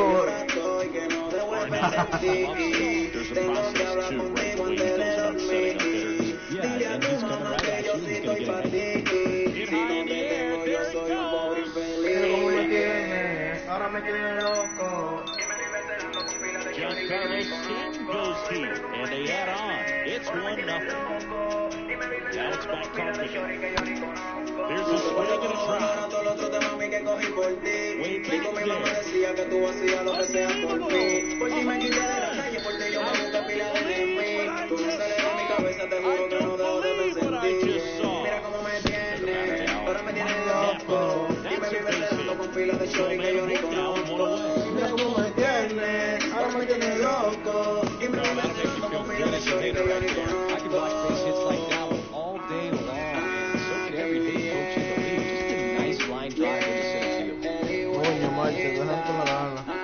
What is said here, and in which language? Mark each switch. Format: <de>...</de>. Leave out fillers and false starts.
<es>Ahora estoy que no debo de pensar en ti. Tengo que hablar contigo antes de dormir. Dile a tu mamá que yo sí estoy para ti. Si no te tengo, yo soy un pobre infeliz. Mira cómo me tiene, ahora me tiene loco.</es> <en>Giancarlo's team goes deep, and they add on. It's 1-0. Now it's back Carpenter. There's a swing and a try. Way back there.</en> <es>Que tú hacías lo que sea por mí. Por ti me quité de la calle, porque yo me busqué pila de mí. Tú no sales de mi cabeza, te juro que no dejo de pensar en ti. Mira cómo me tiene, ahora me tiene loco. Y me vive saliendo con pila de shorty que yo ni conozco. Mira cómo me tiene, ahora me tiene loco. Y me vive saliendo con pila de shorty que yo ni conozco.</es> <en>I could watch base hits like that one all day long, and so could every hit coach in the league. Just a nice line drive into center field.</en> <es>Coño, macho, déjame con la gana.</es>